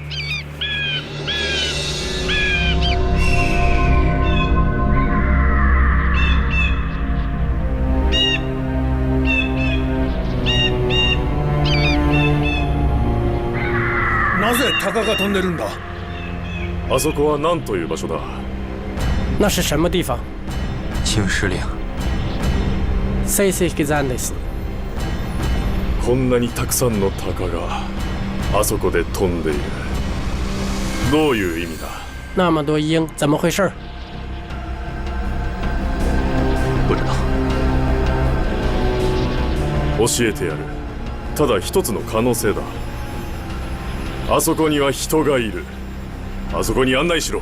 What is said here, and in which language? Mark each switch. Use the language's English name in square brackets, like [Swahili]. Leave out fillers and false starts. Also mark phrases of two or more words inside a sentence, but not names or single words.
[Japanese] なぜ鷹が飛んでるんだ？あそこは何という場所だ？ [Chinese] 那是什么地方？青石岭。 [Japanese] セイセヒザンです。こんなにたくさんの鷹があそこで飛んでいる。どういう意味だ？ [Chinese] 那么多鹰，怎么回事？不知道。 [Japanese] 教えてやる。ただ一つの可能性だ。あそこには人がいる。あそこに案内しろ。